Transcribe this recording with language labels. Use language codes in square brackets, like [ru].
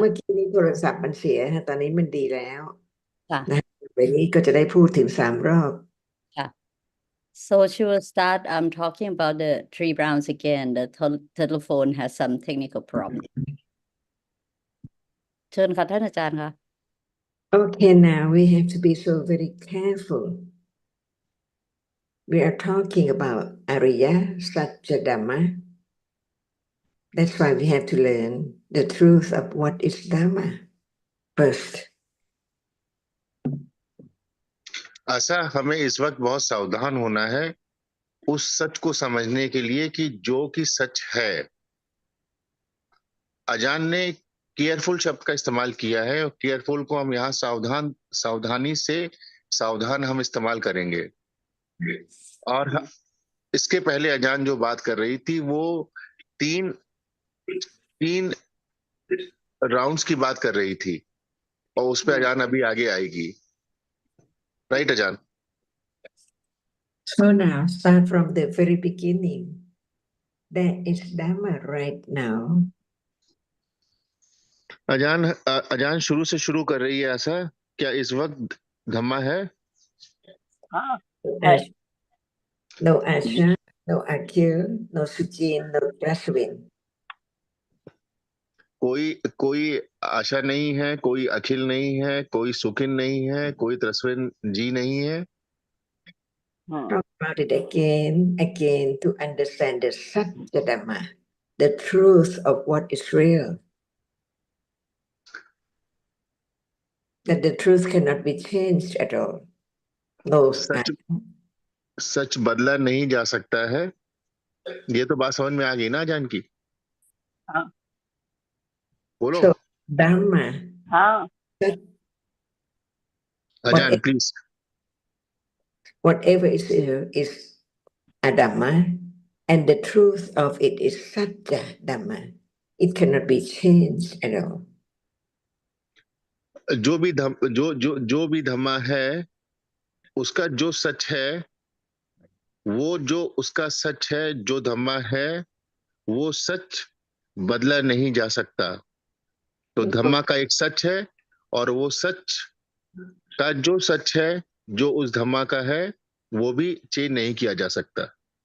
[th] เมื่อกี้นี้โทรศัพท์มันเสียค่ะตอนนี้มันดีแล้ว ค่ะ นะวันนี้ก็จะได้พูดถึง3 รอบ [en] ค่ะ so she will start talking about the 3 rounds again the telephone has some technical problem [th] เชิญค่ะท่านอาจารย์ค่ะ [en] Okay, now we have to be so very careful. We are talking about Ariya Satya Dhamma. That's why we have to learn the truth of what is Dhamma first. [hi] आशा हमें इस वक्त बहुत सावधान होना है उस सच को समझने के लिए कि जो कि सच है। अजान ने केयरफुल शब्द का इस्तेमाल किया है और केयरफुल को हम यहाँ सावधानी से सावधान हम इस्तेमाल करेंगे। और इसके पहले अजान जो बात कर रही थी वो तीन राउंड्स की बात कर रही थी और उस पर अजान अभी आगे आएगी। राइट अजान? [en] So now start from the very beginning. There is Dhamma right now. [hi] अजान शुरू से शुरू कर रही है ऐसा, क्या इस वक्त धम्मा है? हाँ है। [en] No Asha, no Akhil, no Sujin, no Jaswin. [hi] कोई आशा नहीं है, कोई अखिल नहीं है, कोई सुखिन नहीं है, कोई त्रस्विन जी नहीं है। [en] Talk about it again to understand the Satya Dhamma, the truth of what is real. That the truth cannot be changed at all. No, [hi] सच बदला नहीं जा सकता है। ये तो बात समझ में आ गई ना अजान की? हाँ बोलो। [en] So Dhamma. [hi] हाँ अजान please. [en] Whatever is here is a Dhamma, and the truth of it is Satya Dhamma. It cannot be changed at all. [hi] जो भी धम्मा है उसका जो सच है, वो जो उसका सच है, जो धम्मा है वो सच बदला नहीं जा सकता। तो धम्मा का एक सच है और वो सच का जो सच है जो उस धम्मा का है वो भी चेंज नहीं किया जा सकता।